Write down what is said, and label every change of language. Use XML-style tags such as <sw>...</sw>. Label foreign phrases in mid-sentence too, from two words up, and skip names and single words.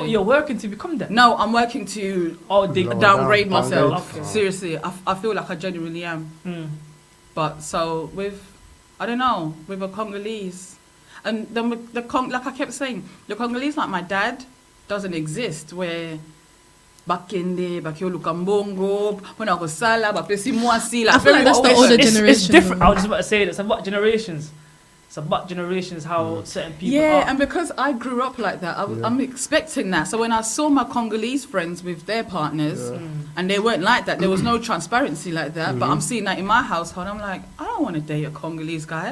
<en>Oh, you're working to become that? No, I'm working to downgrade myself. Okay. Seriously, I feel like I genuinely am. But so I don't know, with a Congolese, and like I kept saying, the Congolese like my dad doesn't exist.</en> <ln>Where bakende, bakyo lukambongo,</ln> <en>when I was sala,</en> <ln>bapesi mwasi.</ln> <en>Like I feel like that's the older generation. It's different. though. I was just about to say that. It's about generations. It's about generations how certain people Yeah, are. and because I grew up like that, I'm expecting that. So when I saw my Congolese friends with their partners, and they weren't like that, there was no transparency like that. But I'm seeing that in my household. I'm like, I don't want to date a Congolese guy.</en>